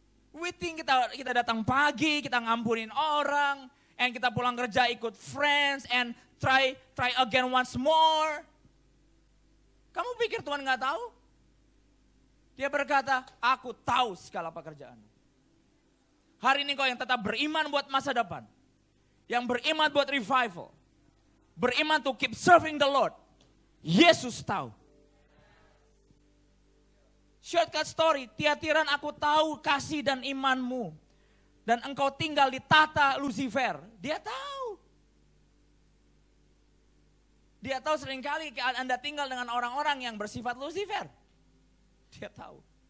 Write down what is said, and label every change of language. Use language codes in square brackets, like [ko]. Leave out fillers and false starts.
[en] We think [id] kita datang pagi, kita ngampunin orang, and kita pulang kerja ikut friends, [en] and try again once more. [id] Kamu pikir Tuhan gak tahu? Dia berkata, aku tahu segala pekerjaanmu. Hari ini kau yang tetap beriman buat masa depan. Yang beriman buat revival. Beriman [en] to keep serving the Lord. [id] Yesus tahu. [en] Shortcut story, [id] Tiatiran aku tahu kasih dan imanmu. Dan engkau tinggal di tata Lucifer. Dia tahu. Dia tahu seringkali Anda tinggal dengan orang-orang yang bersifat Lucifer. Dia tahu.